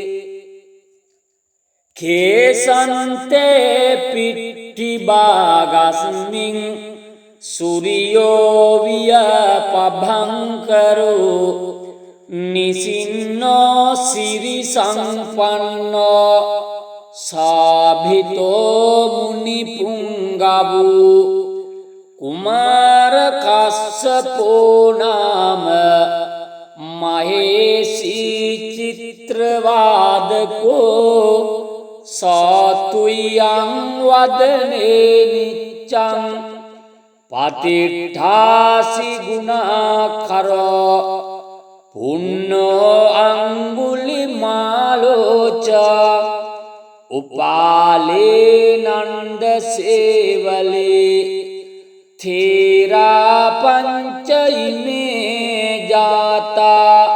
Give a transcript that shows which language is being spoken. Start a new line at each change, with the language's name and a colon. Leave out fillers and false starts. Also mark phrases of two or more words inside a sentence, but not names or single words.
Pali: කේසන්තේ පිට්ඨි භාගස්මින් සූර්යෝ වියපභංකරෝ නිසින්නෝ සිරි සම්පන්නෝ සාභිතෝ මුනි පුංගවෝ කුමාර කස්සපෝ නාම මහේසී චිත්‍රවාදකෝ සාතුයං වදනේ නිච්ඡං පතිට්ඨාසි ගුණාකරෝ පුන්නෝ අංගුලිමාලෝච උපාලේ නන්ද සේවලේ තේරා පංච ඉමේ ජාතා